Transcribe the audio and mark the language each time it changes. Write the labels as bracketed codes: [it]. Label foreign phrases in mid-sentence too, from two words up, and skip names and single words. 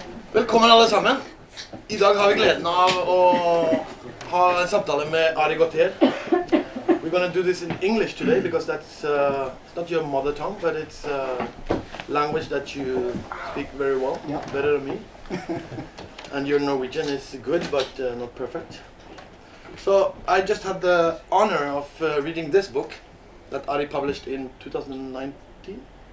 [no] Velkommen alle sammen. I dag har vi gleden av å ha en samtale med Ari Gautier. [en] We're going to do this in English today because that's it's not your mother tongue, but it's language that you speak very well, better than me. And your Norwegian is good, but not perfect. So I just had the honor of reading this book that Ari published in 2019?